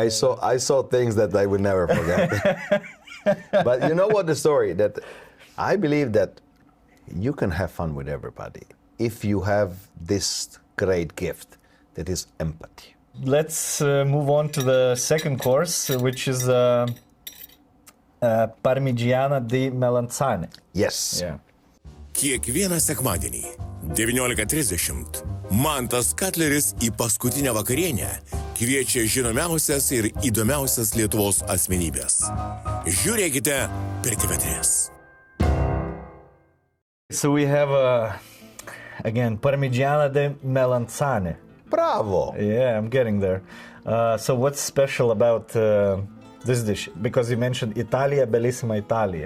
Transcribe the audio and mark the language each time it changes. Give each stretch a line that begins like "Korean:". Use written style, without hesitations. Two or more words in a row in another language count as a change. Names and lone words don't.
English: I saw things that I would never forget. But you know what the story that I believe that you can have fun with everybody if you have this great gift that is empathy. Let's move on to the second course, which is Parmigiana di Melanzane. Yes. Yeah.
Lithuanian: Kiekvieną sekmadienį 19:30 Mantas Katleris į paskutinę vakarienę kviečia žinomiausias ir įdomiausias Lietuvos asmenybės. Žiūrėkite per TV3.
English: So we have again Parmigiana di Melanzane. Bravo. Yeah, I'm getting there. So what's special about this dish? Because you mentioned Italia,
Italian: bellissima Italia.